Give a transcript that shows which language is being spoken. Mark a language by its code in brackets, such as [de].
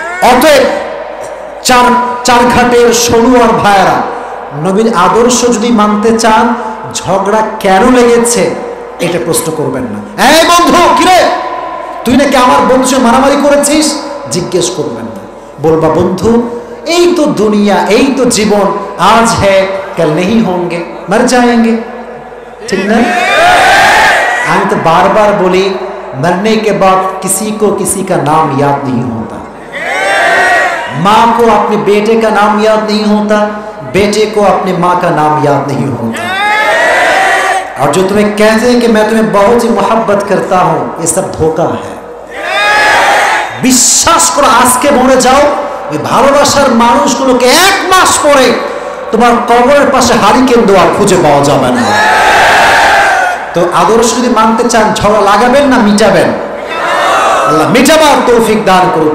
[bn] অতএব চারঘাটের সরু আর ভাইয়েরা, নবীর আদর্শ যদি মানতে চান, ঝগড়া কেন লেগেছে এটা প্রশ্ন করবেন না। এই বন্ধু কিরে তুই নাকি আমার বন্ধু মারামারি করেছিস, জিজ্ঞেস করবেন না। বলবা বন্ধু এই তো দুনিয়া, এই তো জীবন, আজ হ্যাঁ কাল নেই [hi] হোंगे मर जाएंगे, [bn] ঠিক না? আমি তো বারবার বলি [hi] मरने के बाद किसी को किसी का नाम याद नहीं होता। माँ को अपने बेटे का नाम याद नहीं होता, बेटे को अपने माँ का नाम याद नहीं होता। और जो तुम्हें कहते हैं कि मैं तुम्हें बहुत ही मोहब्बत करता हूँ, ये सब धोखा है। [bn] বিশ্বাস করো আজকে মরে যাও, ওই ভালোবাসার মানুষগুলোকে এক মাস পরে তোমার কবরের পাশে হারিকেন দেওয়া খুঁজে পাওয়া যাবে না। তো আদর্শ যদি মানতে চান ঝগড়া লাগাবেন না মিটাবেন? আল্লাহ মিটাবার তৌফিক দান করুন।